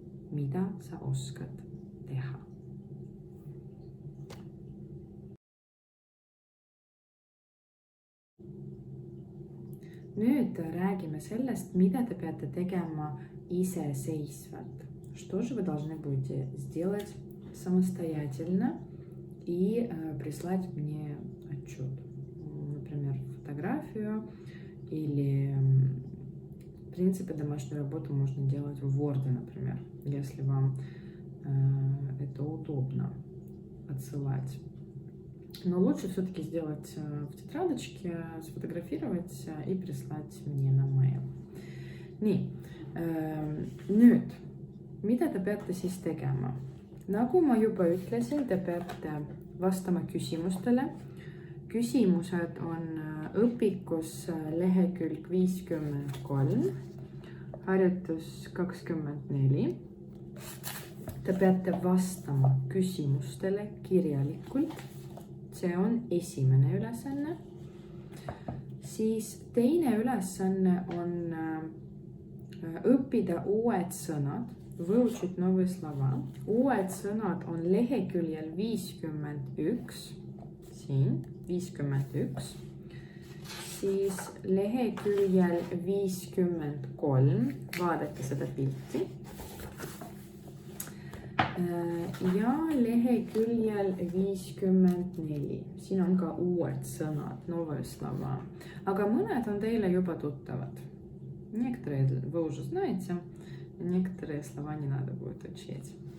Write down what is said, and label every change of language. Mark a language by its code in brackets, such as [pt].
[et] Mida sa oskad teha? Nüüd räägime sellest, mida te peate tegema iseseisvalt. [ru] Что же вы должны будете сделать самостоятельно и прислать мне отчет. Например, фотографию или, в принципе, домашнюю работу можно делать в Word, например. Если вам это удобно отсылать. Но лучше все-таки сделать в тетрадочке, сфотографировать и прислать мне на mail. [et] Nii, nüüd, mida te peate siis tegema? Nagu ma juba ütlesin, te peate vastama küsimustele. Küsimused on õpikus lehekülg 53, harjutus 24. Te peate vastama küsimustele kirjalikult. See on esimene ülesanne. Siis teine ülesanne on õppida uued sõnad. [ru] Выучить новые слова. [et] Uued sõnad on leheküljel 51. Siin 51. Siis leheküljel 53. Vaadake seda pilti. Ja leheküljel 54. Siin on ka uued sõnad, [ru] новые слова. [et] Aga mõned on teile juba tuttavad. [ru] Некоторые вы уже знаете, некоторые слова не надо будет учить.